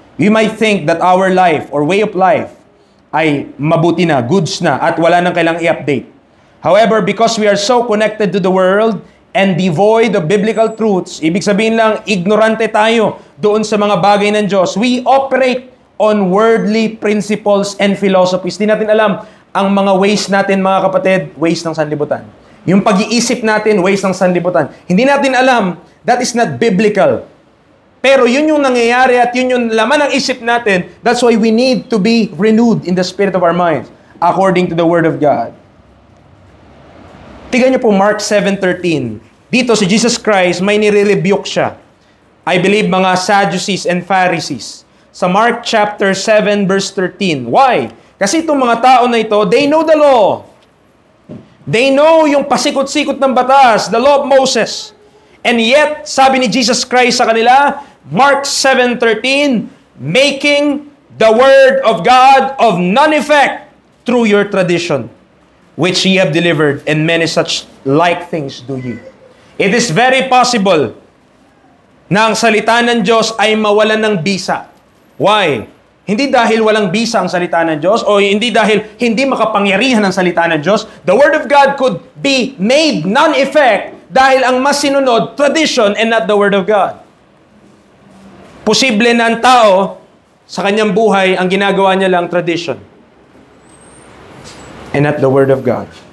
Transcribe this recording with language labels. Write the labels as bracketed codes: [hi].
[en] We might think that our life or way of life [tl] ay mabuti na, goods na, at wala nang kailangang i-update. [en] However, because we are so connected to the world and devoid of biblical truths, [tl] ibig sabihin lang, ignorante tayo doon sa mga bagay ng Diyos. [en] We operate on worldly principles and philosophies. [tl] Di natin alam, ang mga ways natin, mga kapatid, ways ng sanlibutan. Yung pag-iisip natin, ways ng sanlibutan. Hindi natin alam, [en] that is not biblical. [tl] Pero yun yung nangyayari at yun yung laman ng isip natin. [en] That's why we need to be renewed in the spirit of our minds, according to the Word of God. [tl] Tignan niyo po Mark 7:13. Dito si Jesus Christ, may nire-rebuke siya. [en] I believe [tl] mga Sadducees and Pharisees. Sa Mark chapter 7 verse 13. Why? Kasi itong mga tao na ito, [en] they know the law. They know [tl] yung pasikot-sikot ng batas, [en] the law of Moses. And yet, [tl] sabi ni Jesus Christ sa kanila, [en] Mark 7:13, making the word of God of none effect through your tradition, which ye have delivered, and many such like things do ye. [tl] It is very possible na ang salita ng Diyos ay mawalan ng bisa. Why? Hindi dahil walang bisa ang salita ng Diyos o hindi dahil hindi makapangyarihan ang salita ng Diyos. [en] The Word of God could be made non-effect [tl] dahil ang mas sinunod, [en] tradition and not the Word of God. [tl] Posible na ang tao sa kanyang buhay, ang ginagawa niya lang [en] tradition and not the Word of God.